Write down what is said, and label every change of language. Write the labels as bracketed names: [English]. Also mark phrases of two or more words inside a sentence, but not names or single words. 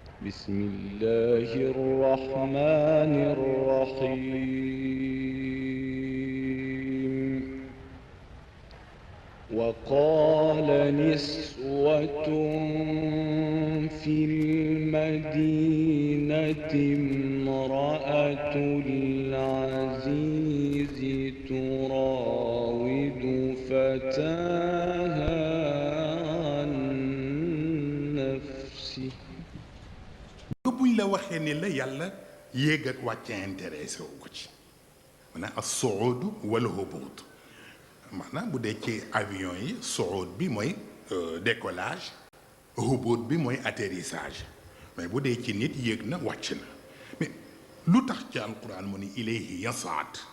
[Arabic] بسم الله الرحمن الرحيم وقال نسوة في المدينة امرأة العزيز تراود فتاها عن نفسه [Wolof] buñ la waxee ni la yàlla yéeg ak wàcce intéressé wu ko ci maanaam [Arabic] الصعود والهبوط [Wolof] maanaam bu dee ci avion yi suud bi mooy décollage hubut bi mooy atterrissage mais bu dee ci nit yéeg na wàcc na mais lu tax ci alquran mu ni [Arabic] إليه يصعد